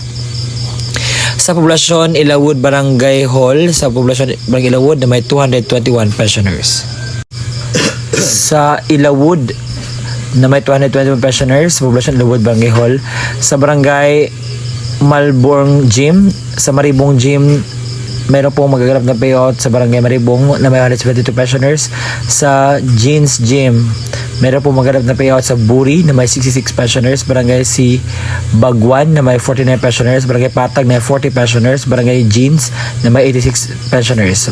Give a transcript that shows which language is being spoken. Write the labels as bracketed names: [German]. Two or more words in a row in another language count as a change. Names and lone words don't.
[Filipino] Sa poblasyon Ilawod Barangay Hall, sa poblasyon Barangay Ilawod na may 221 pensioners. Sa Ilawod na may 221 pensioners, sa poblasyon Ilawod Barangay Hall. Sa Barangay Malborn Gym, sa Maribong Gym, meron pong magaganap na payout sa Barangay Maribong na may 172 pensioners. Sa Jeans Gym, meron pong magaganap na payout sa Buri na may 66 pensioners, Barangay Si Bagwan na may 49 pensioners, Barangay Patag na may 40 pensioners, Barangay Jeans na may 86 pensioners.